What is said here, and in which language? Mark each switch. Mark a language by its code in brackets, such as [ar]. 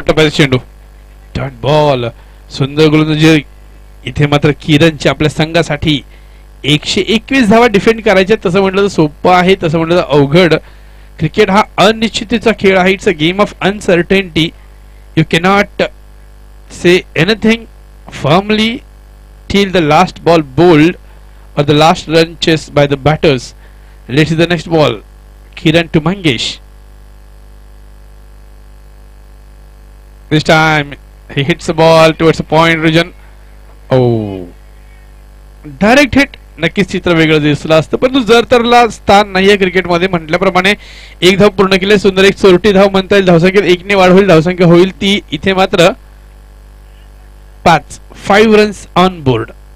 [mr] चेंडू dot ball. सुंदर गोलंदाजी. इथे मात्र किरणची आपल्या संघासाठी 121 धावा डिफेंड करायच्या. तसं म्हटलं तर सोपं आहे, तसं म्हटलं तर अवघड. क्रिकेट हा अनिश्चिततेचा खेळ आहे. [en] It's a game of uncertainty. You cannot say anything firmly till the last ball bowled or the last run chased by the batters. Let's see the next ball. Kiran to Mangesh. This time he hits the ball towards the point region. Oh, direct hit. [mr] नक्कीच चित्र वेगळं दिसलं असतं, परंतु जर तरला स्थान नाहीये क्रिकेटमध्ये. म्हटल्याप्रमाणे 1 धाव पूर्ण केले. सुंदर एक चोरटी धाव म्हणता येईल. धावसंख्येत 1 ने वाढ होईल. धावसंख्या होईल ती इथे मात्र [en] 5 runs on board.